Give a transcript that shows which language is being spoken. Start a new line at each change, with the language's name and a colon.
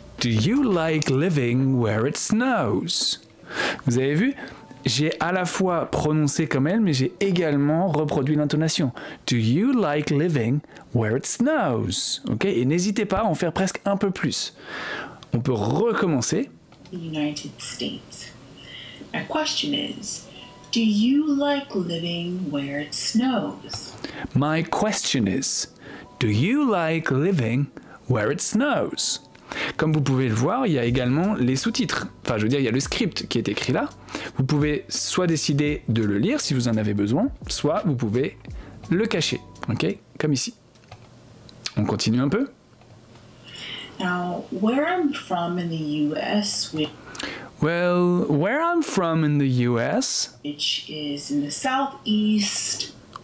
English: Do you like living where it snows?
French: Vous avez vu? J'ai à la fois prononcé comme elle, mais j'ai également reproduit l'intonation.
English: Do you like living where it snows?
French: Ok? Et n'hésitez pas à en faire presque un peu plus. On peut recommencer.
English: The United States. My question is, do you like living where it snows? My question is, do you like living where it snows?
French: Comme vous pouvez le voir, il y a également les sous-titres. Enfin, je veux dire, il y a le script qui est écrit là. Vous pouvez soit décider de le lire si vous en avez besoin, soit vous pouvez le cacher. Ok? Comme ici. On continue un peu.
English: Now, where I'm from in the US, Well, where I'm from in the US, which is in the southeast,